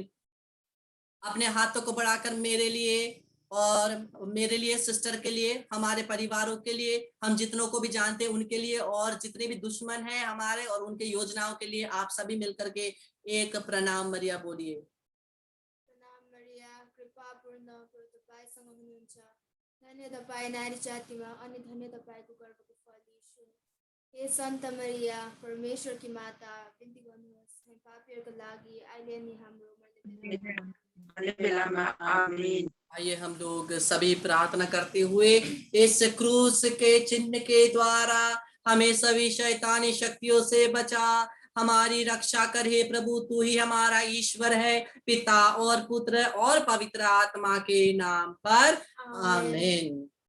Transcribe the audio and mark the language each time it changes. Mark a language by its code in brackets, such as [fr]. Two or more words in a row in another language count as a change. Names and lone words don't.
[hi] अपने हाथों को बढ़ाकर मेरे लिए और मेरे लिए, सिस्टर के लिए, हमारे परिवारों के लिए, हम जितनों को भी जानते हैं उनके लिए, और जितने भी दुश्मन हैं हमारे और उनके योजनाओं के लिए आप सभी मिलकर के एक प्रणाम मरिया बोलिए। [ne] प्रणाम मरिया, कृपा पूर्ण प्रभु तपाईसँग हुनुहुन्छ, धन्य तपाईँ नारी जातिमा अनि धन्य तपाईको गर्भको फल यीशु। हे सन्त मरिया, परमेश्वरकी माता, बिन्ती गर्नुहोस् हामी पापीहरूको लागि अहिले अनि हाम्रो मर्ने बेलामा आमीन। [hi] आइए हम लोग सभी प्रार्थना करते हुए इस क्रूस के चिन्ह के द्वारा हमें सभी शैतानी शक्तियों से बचा, हमारी रक्षा कर हे प्रभु। तू ही हमारा ईश्वर है, पिता और पुत्र और पवित्र आत्मा के नाम पर आमीन।